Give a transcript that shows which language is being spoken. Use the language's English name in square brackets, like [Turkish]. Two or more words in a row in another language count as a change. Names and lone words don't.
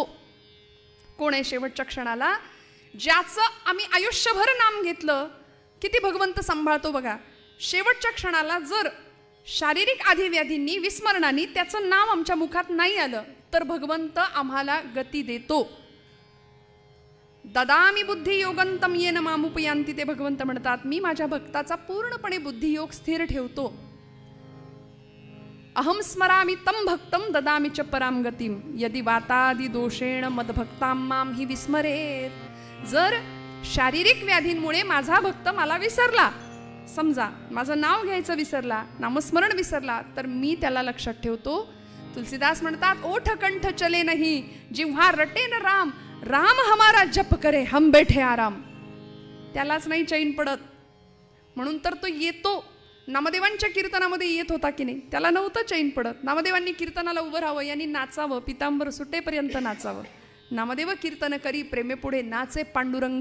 [Marathi] कोण आहे शेवटच्या क्षणाला? ज्याचं आम्ही आयुष्यभर नाम घेतलं. किती भगवंत सांभाळतो बघा. शेवटच्या क्षणाला जर शारीरिक आधिव्याधींनी विस्मरणाने त्याचं नाव आमच्या मुखात नाही आलं तर भगवंत आम्हाला गती देतो. [Sanskrit] ददामी बुद्धियोगंतम येन मामुपयांती, [Marathi] ते भगवंत म्हणतात मी माझ्या भक्ताचा पूर्णपणे बुद्धियोग स्थिर ठेवतो. [Sanskrit] अहम स्मरामि तम भक्तम ददामी च पराम गतिम यदि वातादि दोषेण मदभक्ताम माम हि विस्मरेत. [Marathi] जर शारीरिक व्याधींमुळे माझा भक्त मला विसरला, समजा माझं नाव घ्यायचं विसरला, नामस्मरण विसरला, तर मी त्याला लक्षात ठेवतो. [Hindi] तुलसीदास म्हणतात ओठ कंठ चले नाही जिव्हा रटे न राम, राम हमारा जप करे हम बैठे आराम. [Marathi] त्यालाच नाही चैन पडत म्हणून तर तो येतो. नामदेवांच्या कीर्तनामध्ये येत होता की नाही, त्याला नव्हतं चैन पडत. नामदेवांनी कीर्तनाला उभं राहावं, यांनी नाचावं, पितांबर सुटेपर्यंत नाचावं. नामदेव कीर्तन करी प्रेमे पुढे नाचे पांडुरंग.